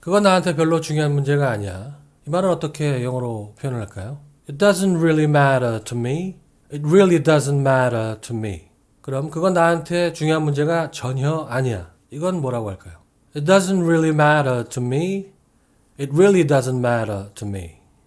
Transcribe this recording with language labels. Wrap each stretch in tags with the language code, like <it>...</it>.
<ko>그건 나한테 별로 중요한 문제가 아니야. 이 말은 어떻게 영어로 표현을 할까요?</ko> <en>It doesn't really matter to me. It really doesn't matter to me.</en> <ko>그럼 그건 나한테 중요한 문제가 전혀 아니야. 이건 뭐라고 할까요?</ko> <en>It doesn't really matter to me. It really doesn't matter to me.</en>